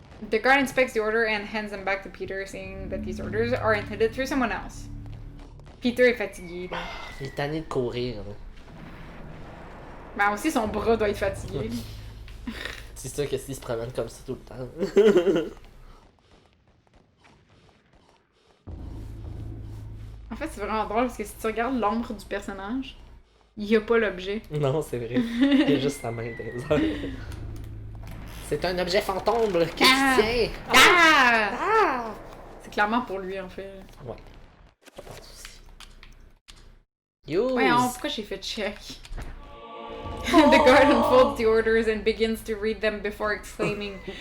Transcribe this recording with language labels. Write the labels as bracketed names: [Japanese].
[English] The guard inspects the order and hands them back to Peter, saying that these orders are intended for someone else. [French] Peter est fatigué. Là. Il est tanné de courir, là. Ben aussi, son bras doit être fatigué. C'est sûr que s'il se promène comme ça tout le temps. En fait, c'est vraiment drôle parce que si tu regardes l'ombre du personnage, il n'y a pas l'objet. Non, c'est vrai. Il y a juste sa main dans les airs. C'est un objet fantôme qui se tient. Ah! C'est clairement pour lui, en fait. Ouais. Je pense aussi. [English] Use! [French] Ouais, pourquoi j'ai fait [English] check? The guard unfolds the orders and begins to read them before exclaiming,